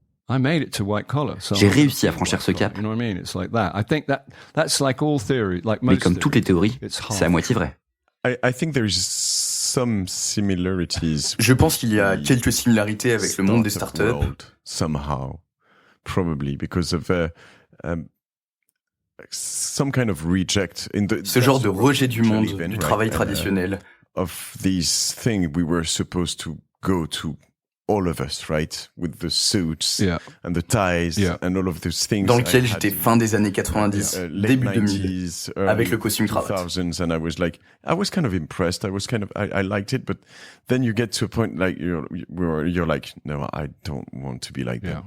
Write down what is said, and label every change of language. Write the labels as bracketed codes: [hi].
[fr] J'ai réussi à franchir ce cap. Mais comme toutes les théories, c'est à moitié vrai. Je pense qu'il y a quelques similarités avec le monde des startups. [en] Somehow, probably because of some kind of reject in the [fr] ce genre de rejet du monde, du travail traditionnel. [en] Of these things we were supposed to go to. All of us, right, with the suits and the ties and all of those things. [fr] Dans lequel j'étais fin des années 90, début 2000, avec le costume cravate. [en] And I was kind of impressed. I liked it, but then you get to a point like you're like, no, I don't want to be like them.